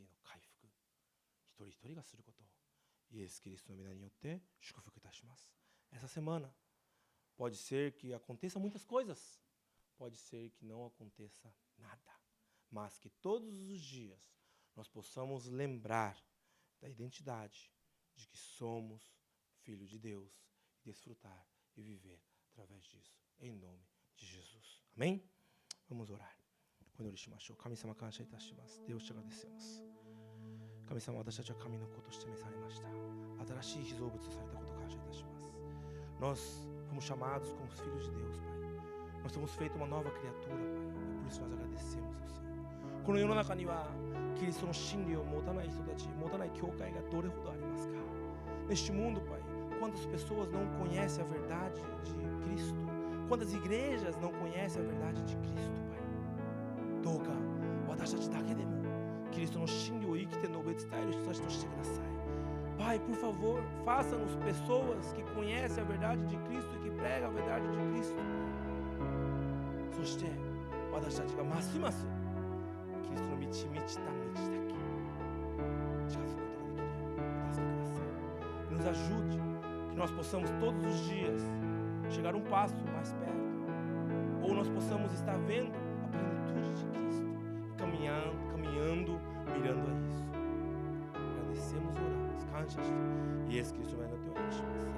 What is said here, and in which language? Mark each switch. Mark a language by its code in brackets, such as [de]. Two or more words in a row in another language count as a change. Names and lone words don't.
[ja] の回復、一人一人がすることをイエス・キリストの皆によって祝福いたします。 [pt] Essa semana pode ser que aconteça muitas coisas, pode ser que não aconteça nada, mas que todos os dias nós possamos lembrar da identidade de que somos filhos de Deus e desfrutar e viver através disso, em nome de Jesus. Amém? Vamos orar. [ja] お祈りしましょう。神様感謝いたします。 [pt] Deus te agradecemos。 [ja] 神様、私たちは神の子として召されました。新しい被造物とされたことを感謝いたします。 [pt] Nós fomos chamados como filhos de Deus, Pai. Nós somos feitos uma nova criatura, Pai. E por isso nós agradecemos ao Senhor. [ja] この世の中にはキリストの真理を持たない人たち、持たない教会がどれほどありますか。 [pt] Neste mundo, Pai, quantas pessoas não conhecem a verdade de Cristo? Quantas igrejas não conhecem a verdade de Cristo, Pai? [ja] どうか私たちだけでもキリストの真理を生きて述べ伝える人たちとしてください。 [pt] Pai, por favor, faça-nos pessoas que conhecem a verdade de Cristo e que pregam a verdade de Cristo. [ja] そして私たちがますますキリストの満ち満ちた道だけ近づくことができるようお助けください。 [pt] Nos ajude, que nós possamos todos os dias chegar um passo mais perto, ou nós possamos estar vendo a plenitude de Cristo, caminhando, mirando a isso. Agradecemos e oramos. Kanshas. E esse Cristo vai no teu nome.